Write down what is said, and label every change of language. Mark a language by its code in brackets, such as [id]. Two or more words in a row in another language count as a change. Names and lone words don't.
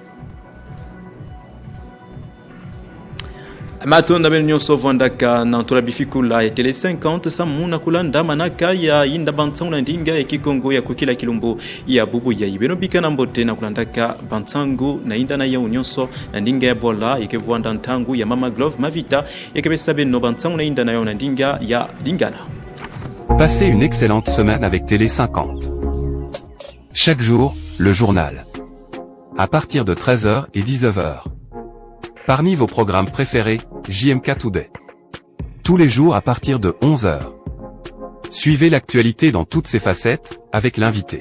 [ktu] Matonda benyo sovandaka na ntola bifikula ya tele 50 samuna kulanda manaka ya inda bantsangu ndinga ya Kikongo ya kukila kilumbu ya bubu ya ibeno bikana mbote na kulandaka bantsangu na inda na ya unyonso na ndinga ya bola ikevwanda ntangu ya Mama Glove Mavita yakebesa beno bantsangu na inda na ya ndinga ya Dingala. [fr] Passez une excellente semaine avec Télé 50. Chaque jour, le journal. À partir de 13h et 19h. Parmi vos programmes préférés, JMK Today. Tous les jours à partir de 11h. Suivez l'actualité dans toutes ses facettes, avec l'invité.